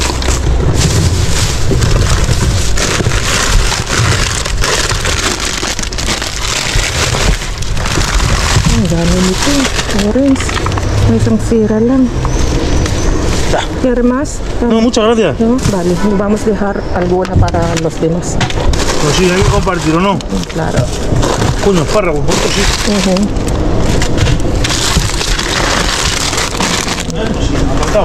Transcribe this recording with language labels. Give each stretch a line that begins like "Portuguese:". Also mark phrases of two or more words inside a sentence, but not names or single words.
Filipino: Ang dami nito. Orange. May isang sira lang.
Spanish: ¿Quieres más? No, muchas gracias. No, vale. Vamos a dejar alguna para los demás. Pues sí, hay que compartir o no. Claro. Coño, espárragos, por esto sí. Sí, apartado.